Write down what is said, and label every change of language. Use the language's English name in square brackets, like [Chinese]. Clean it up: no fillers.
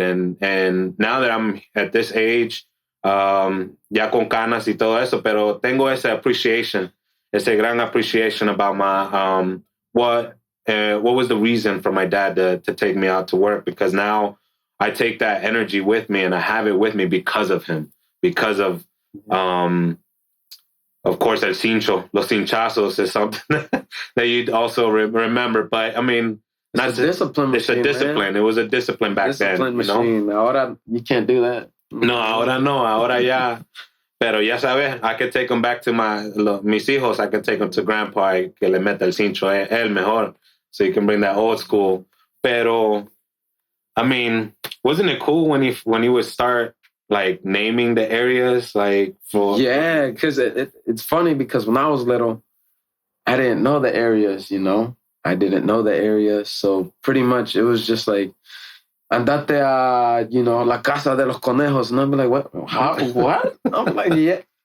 [English] And now that I'm at this age, [Spanish] ya con canas y todo eso, pero tengo ese gran [English] appreciation about my, what was the reason for my dad to take me out to work, because now I take that energy with me and I have it with me because of him, because of course, [Spanish] el cincho, los cinchazos [English] is something that you'd also remember. But I mean, it's a discipline. Man. It was a discipline back then. Machine. You know? Ahora you can't do that. [Spanish] No, ahora ya. Pero ya sabes, [English] I can take them back to [Spanish] mis hijos. [English] I can take them to grandpa [Spanish] y que le meta el cincho el mejor. [English] So you can bring that old school. Pero, I mean, wasn't it cool when he would start like naming the areas, like for? Yeah, because it's funny because when I was little, I didn't know the areas, you know. I didn't know the areas, so pretty much it was just like, [Spanish] andate a, [English] you know, [Spanish] la casa de los conejos, [English] and I'd be like, what? How? What? I'm like, yeah.